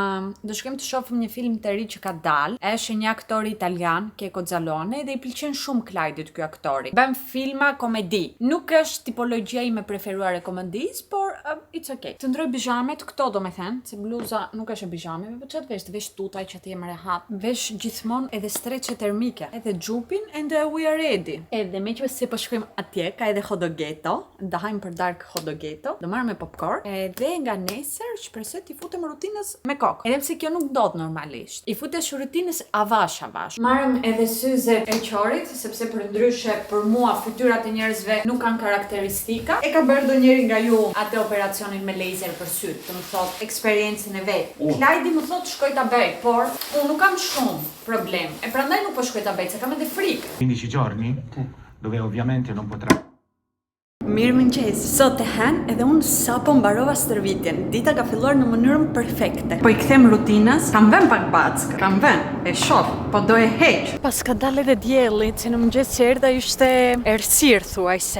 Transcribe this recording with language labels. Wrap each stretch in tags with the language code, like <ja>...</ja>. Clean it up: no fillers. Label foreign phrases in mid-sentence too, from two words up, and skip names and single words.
<sq>Do shkojmë të shohim një film të ri që ka dalë. Është një aktor italian, Checco Zalone, dhe i pëlqen shumë Klajdit ky aktori. Bën filma komedi. Nuk është tipologjia ime preferuar e komedisë, por</sq> <en>it's okay.</en> <sq>Të ndroj bijamet këto, domethënë, se bluza nuk është e bijameve, por çfarë vesh? Të vesh tutaj që të jem rehat. Vesh gjithmonë edhe streçe termike, edhe xhupin</sq> <en>and we are ready.</en> <sq>Edhe me që se po shkojmë atje, ka edhe hodogeto. Do hajmë për dark hodogeto. Do marrëm me popcorn. Edhe nga nesër shpresoj t'i futem rutinës me kokë. Edhe pse kjo nuk ndodh normalisht. I futesh rutinës avash. Marrëm edhe syzet e qorit, sepse për ndryshe për mua fytyrat e njerëzve nuk kanë karakteristika. E ka bërë ndonjëri nga ju atë operacionin me laser për syt, të më thot eksperiencën e vet. Klajdi më thot shkoj ta bëj, por unë nuk kam shumë problem. E prandaj nuk po shkoj ta bëj, se kam edhe frikë.</sq> <it>15 giorni, dove ovviamente non potrà.</it> <sq>Mirëmëngjes. Sot e hen edhe unë sapo mbarova stërvitjen. Dita ka filluar në mënyrën perfekte. Po i kthem rutinës, kam vën pak back, kam vën. E shoh, po do e heq. Pas ka dalë edhe dielli, se në mëngjes që erdha ishte errësirë thuajse.</sq>